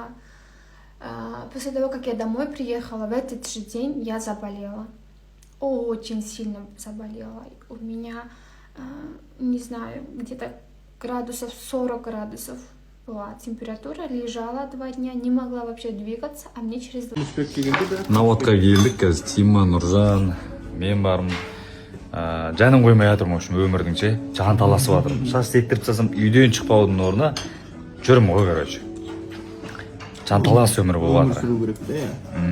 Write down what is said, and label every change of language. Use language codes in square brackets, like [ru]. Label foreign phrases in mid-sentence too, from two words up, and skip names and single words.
[ru] После того, как я домой приехала, в этот же день я заболела. Очень сильно заболела. У меня, не знаю, где-то 40 градусов была температура. Лежала 2 дня, не могла вообще двигаться, а мне через 2... [kk] Наводқа келдік, қазір Тима, Нұржан, мен бармын. Жаным қоймай жатырмын, [ru] в общем, [kk] өмірдің ше, жан таласып жатырмын. Шаш тектіріп тастасам, үйден шықпаудың орнына жүрмін ғой, короче. Жан талас өмір болып жатыр.